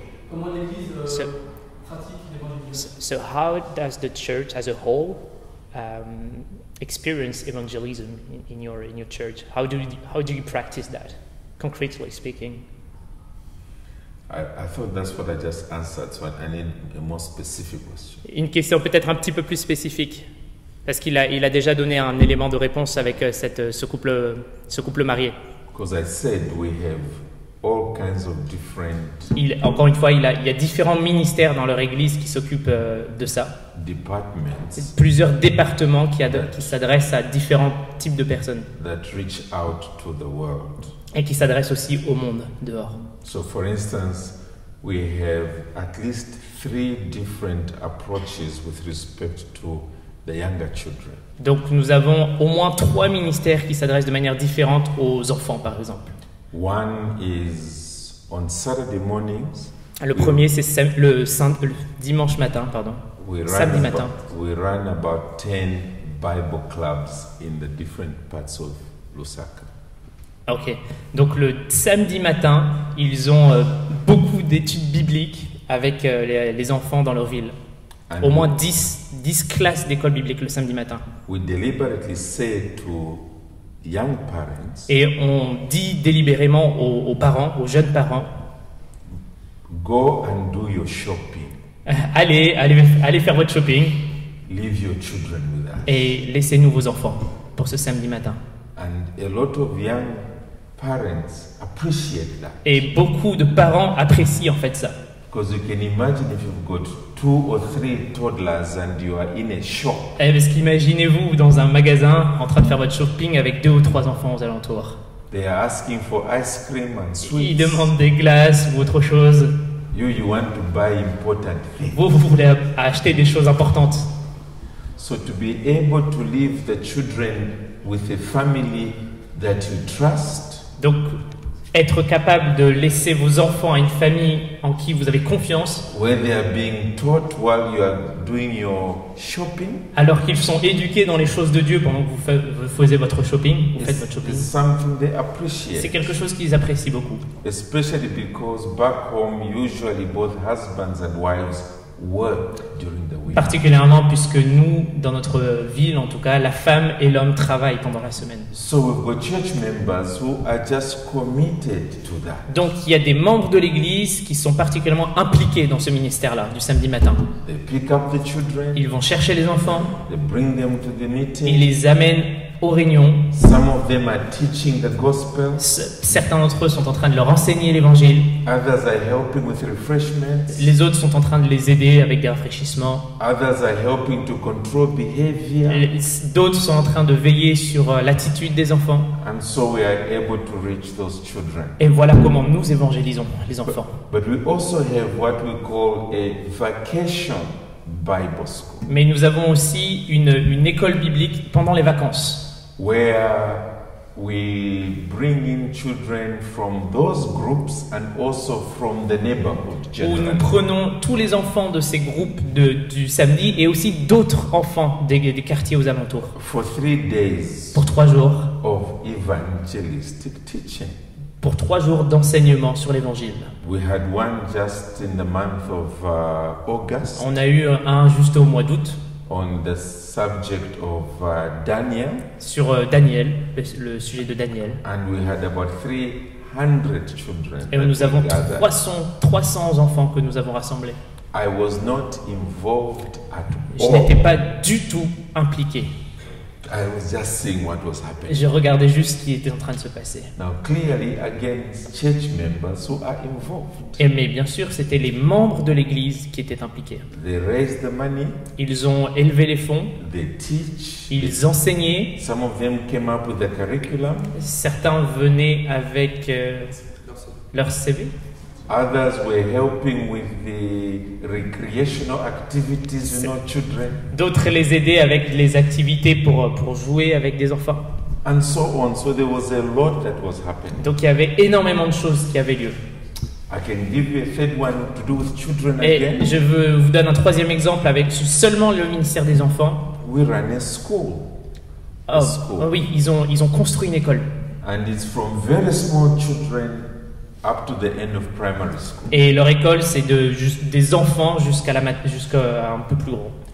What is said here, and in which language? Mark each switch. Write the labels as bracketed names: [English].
[French] Comment l'église pratique l'évangélisation? [English] so how does the church as a whole experience evangelism in your church? How do you practice that, concretely speaking? I thought that's what I just answered, so I need a more specific question. [French] Une question peut-être un petit peu plus spécifique, parce qu'il a déjà donné un élément de réponse avec ce couple marié. [English] Because I said we have all kinds of different [French] Encore une fois, il y a différents ministères dans leur église qui s'occupent de ça. [English] departments [French] Plusieurs départements qui s'adressent à différents types de personnes [English] that reach out to the world. [French] et qui s'adressent aussi au monde dehors. [English] So, for instance, we have at least 3 different approaches with respect to the younger children. [French] Donc nous avons au moins 3 ministères qui s'adressent de manière différente aux enfants, par exemple. [English] One is on Saturday mornings. [French] Le premier, c'est le dimanche matin, pardon. Samedi matin. [English] We run about 10 Bible clubs in the different parts of Lusaka. Ok. [French] Donc le samedi matin, ils ont beaucoup d'études bibliques avec les enfants dans leur ville. [English] And [French] Au moins 10 classes d'école biblique le samedi matin. [English] we deliberately say to young parents, [French] Et on dit délibérément aux parents, aux jeunes parents, [English] go and do your shopping. [French] allez faire votre shopping [English] Leave your children with us. [French] et laissez-nous vos enfants pour ce samedi matin. [English] And a lot of young parents appreciate that. [French] Et beaucoup de parents apprécient en fait ça. [English] Because you can imagine if you've got 2 or 3 toddlers and you are in a shop. [French] Parce qu'imaginez-vous dans un magasin en train de faire votre shopping avec 2 ou 3 enfants aux alentours. [English] They are asking for ice cream and [French] Ils [English] sweets. [French] demandent des glaces ou autre chose. [English] You want to buy important things. [French] Vous voulez acheter des choses importantes. [English] So to be able to leave the children with a family that you trust, [French] Donc, être capable de laisser vos enfants à une famille en qui vous avez confiance, [English] where they are being taught while you are doing your shopping, [French] alors qu'ils sont éduqués dans les choses de Dieu pendant que vous faisiez votre shopping, vous faites votre shopping. [English] is something they [French] C'est [English] appreciate. [French] quelque chose qu'ils apprécient beaucoup. [English] Especially because back home, usually both husbands and wives work during the week. [French] Particulièrement puisque nous, dans notre ville en tout cas, la femme et l'homme travaillent pendant la semaine. [English] So we've got church members who are just committed to that. [French] Donc il y a des membres de l'église qui sont particulièrement impliqués dans ce ministère-là, du samedi matin. [English] They pick up the children, [French] Ils vont chercher les enfants, [English] they bring them to the [French] ils [English] meeting. [French] les amènent aux réunions. [English] Some of them are teaching the gospel. [French] Certains d'entre eux sont en train de leur enseigner l'évangile. [English] Others are helping with refreshments. [French] Les autres sont en train de les aider avec des rafraîchissements. [English] Others are helping to control behavior. [French] D'autres sont en train de veiller sur l'attitude des enfants. [English] And so we are able to reach those children. [French] Et voilà comment nous évangélisons les enfants. [English] But we also have what we call a vacation Bible school, [French] Mais nous avons aussi une école biblique pendant les vacances, [English] where we bring in children from those groups and also from the neighborhood [French] où nous [English] generally. [French] prenons tous les enfants de ces groupes du samedi et aussi d'autres enfants des quartiers aux alentours [English] For 3 days [French] pour 3 jours, [English] of evangelistic teaching. [French] pour 3 jours d'enseignement sur l'évangile. [English] We had one just in the month of August [French] On a eu un juste au mois d'août [English] on the subject of Daniel, [French] sur Daniel, le sujet de Daniel. [English] and we had about 300 children. [French] Et [English] that [French] nous avons [English] we gathered. [French] 300 enfants que nous avons rassemblés. [English] I was not involved at [French] Je [English] all. [French] n'étais pas du tout impliqué. [English] I was just seeing what was happening. [French] Je regardais juste ce qui était en train de se passer. [English] Now, clearly, again, it's church members who are involved. [French] Mais bien sûr, c'était les membres de l'Église qui étaient impliqués. [English] They raise the money, [French] Ils ont élevé les fonds, [English] they teach. [French] ils enseignaient. [English] Some of them came up with the curriculum. [French] Certains venaient avec leur CV. [English] Others were helping with the recreational activities, children. [French] D'autres les aidaient avec les activités pour jouer avec des enfants. [English] And so on. So there was a lot that was happening. [French] Donc il y avait énormément de choses qui avaient lieu. [English] I can give you a third one to do with children [French] Et [English] again. [French] je vous donne un troisième exemple avec seulement le ministère des enfants. [English] We ran a school. [French] Oh, oh oui, ils ont construit une école. [English] And it's from very small children up to the end of primary school. [French] Et leur école, c'est des enfants jusqu'à un peu plus gros.